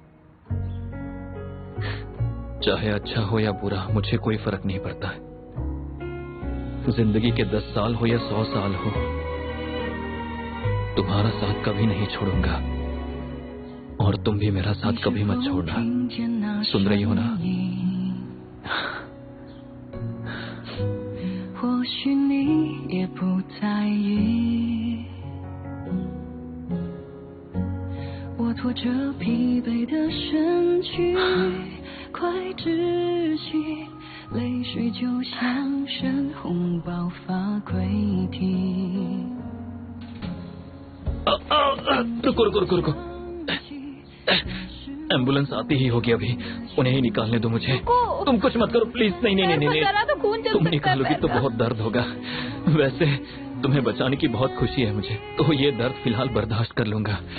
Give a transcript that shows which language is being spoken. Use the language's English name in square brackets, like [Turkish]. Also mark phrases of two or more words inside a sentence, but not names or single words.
[Hindi] चाहे अच्छा हो या बुरा, मुझे कोई फर्क नहीं पड़ता है। जिंदगी के 10 साल हो या 100 साल हो, तुम्हारा साथ कभी नहीं छोड़ूंगा, और तुम भी मेरा साथ कभी मत छोड़ना। सुन रही हो ना? [Chinese] 或许你也不在意，我拖着疲惫的身躯，快窒息，泪水就像深红爆发溃 [Hindi] रुको रुको रुको रुको। एम्बुलेंस आती ही होगी अभी, उन्हें ही निकालने दो मुझे। तुम कुछ मत करो प्लीज। नहीं नहीं नहीं नहीं, जरा तो खून चल तुम सकता है निकालोगी तो पैर में। बहुत दर्द होगा। वैसे तुम्हें बचाने की बहुत खुशी है मुझे, तो ये दर्द फिलहाल बर्दाश्त कर लूंगा।